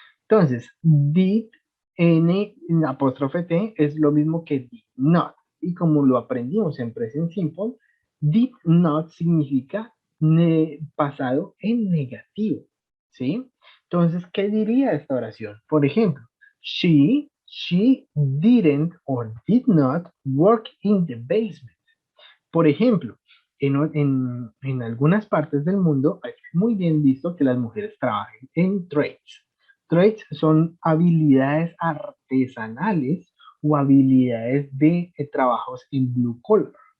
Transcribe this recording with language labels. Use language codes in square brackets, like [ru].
[es] Entonces, did n apóstrofe t es lo mismo que did not. Y como lo aprendimos en present simple, did not significa pasado en negativo. ¿Sí? Entonces, ¿qué diría esta oración? Por ejemplo, [en] she didn't or did not work in the basement. [es] Por ejemplo, en algunas partes del mundo es muy bien visto que las mujeres trabajen en trades. Trades son habilidades artesanales o habilidades de trabajos en blue collar.